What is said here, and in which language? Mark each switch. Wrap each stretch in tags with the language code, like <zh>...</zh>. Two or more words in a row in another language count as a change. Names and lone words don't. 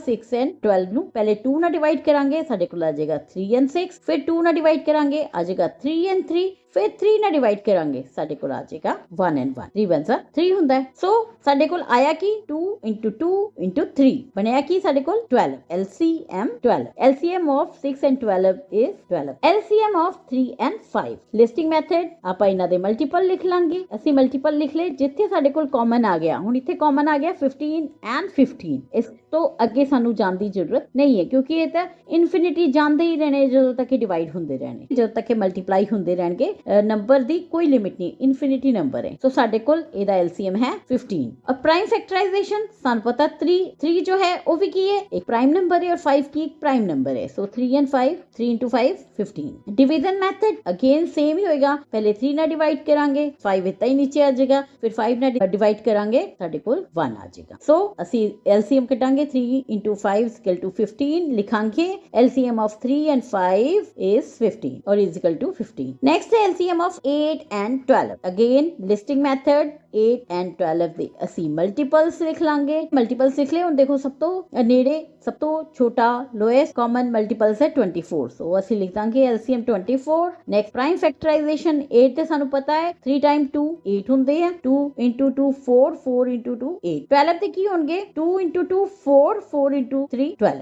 <pa>6 and 12 ਨੂੰ ਪਹਿਲੇ 2 ਨਾਲ ਡਿਵਾਈਡ ਕਰਾਂਗੇ, ਸਾਡੇ ਕੋਲ ਆ ਜਾਏਗਾ 3 and 6। ਫਿਰ 2 ਨਾਲ ਡਿਵਾਈਡ ਕਰਾਂਗੇ, ਆ ਜਾਏਗਾ 3 and 3। ਫਿਰ 3 ਨਾਲ ਡਿਵਾਈਡ ਕਰਾਂਗੇ, ਸਾਡੇ ਕੋਲ ਆ ਜਾਏਗਾ 1 and 1। 3 1 3 ਹੁੰਦਾ ਹੈ। ਸੋ ਸਾਡੇ ਕੋਲ ਆਇਆ ਕੀ 2 into 2 into 3 ਬਣਿਆ ਕੀ ਸਾਡੇ ਕੋਲ 12।</pa> <en>LCM 12। LCM of 6 and 12 is 12। LCM of 3 and 5। listing method</en> <pa>ਆਪਾਂ ਇਹਨਾਂ ਦੇ ਮਲਟੀਪਲ ਲਿਖ ਲਾਂਗੇ। ਅਸੀਂ ਮਲਟੀਪਲ ਲਿਖ ਲਏ ਜਿੱਥੇ ਸਾਡੇ ਕੋਲ ਕਾਮਨ ਆ ਗਿਆ। ਹੁਣ ਇੱਥੇ ਕਾਮਨ ਆ ਗਿਆ 15 and 15। ਇਸ ਤੋਂ ਅੱਗੇ ਸਾਨੂੰ ਜਾਣ ਦੀ ਜ਼ਰੂਰਤ ਨਹੀਂ ਹੈ ਕਿਉਂਕਿ ਇਹ ਤਾਂ ਇਨਫਿਨਿਟੀ ਜਾਂਦੇ ਹੀ ਰਹਿਣੇ ਜਦੋਂ ਤੱਕ ਇਹ ਡਿਵਾਈਡ ਹੁੰਦੇ ਰਹਿਣੇ, ਜਦੋਂ ਤੱਕ ਇਹ ਮਲਟੀਪਲਾਈ ਹੁੰਦੇ ਰਹਿਣਗੇ। ਨੰਬਰ ਦੀ ਕੋਈ ਲਿਮਿਟ ਨਹੀਂ,</pa> <en>infinity number</en> <pa>ਹੈ। ਸੋ ਸਾਡੇ ਕੋਲ ਇਹਦਾ LCM ਹੈ 15। ਔਰ</pa> <en>prime factorization</en> <pa>ਸਾਨੂੰ ਪਤਾ 3 ਜੋ ਹੈ ਉਹ ਵੀ ਕੀ ਹੈ, ਇੱਕ</pa> <en>prime number</en> <pa>ਹੈ ਔਰ 5 ਕੀ ਇੱਕ</pa> <en>prime number</en> <pa>ਹੈ। ਸੋ 3 and 5, 3 into 5 15।</pa> <en>division method again same</en> <pa>ਹੀ ਹੋਏਗਾ। ਪਹਿਲੇ 3 ਨਾਲ ਡਿਵਾਈਡ ਕਰਾਂਗੇ, 5 ਇੱਦਾਂ ਹੀ ਨੀਚੇ ਆ ਜਾਏਗਾ। ਫਿਰ 5 ਨਾਲ ਡਿਵਾਈਡ ਕਰਾਂਗੇ, ਸਾਡੇ ਕੋਲ 1 ਆ ਜਾਏਗਾ। ਸੋ ਅਸੀਂ LCM ਕੱਢਾਂਗੇ</pa> <en>3 into 5 is equal to 15। ਲਿਖਾਂਗੇ LCM of 3 and 5 is 15 or is equal to 15। Next है LCM of 8 and 12। Again listing method 8 and 12</en> <pa>ਦੇ ਅਸੀਂ ਮਲਟੀਪਲਸ ਲਿਖ ਲਾਂਗੇ। ਮਲਟੀਪਲਸ ਲਿਖ ਲਏ। ਹੁਣ ਦੇਖੋ ਸਭ ਤੋਂ ਨੇੜੇ, ਸਭ ਤੋਂ ਛੋਟਾ</pa> <en>lowest common multiples</en> <pa>ਹੈ 24। ਸੋ ਅਸੀਂ ਲਿਖ ਦਾਂਗੇ LCM 24।</pa> <en>next prime factorization</en> <pa>8 ਤੇ ਸਾਨੂੰ ਪਤਾ ਹੈ 3 times 2 8 ਹੁੰਦੇ ਆ। 2 into 2 4, 4 into 2 8। 12 ਤੇ ਕੀ ਹੋਣਗੇ 2 into 2 4, 4 into 3 12।</pa>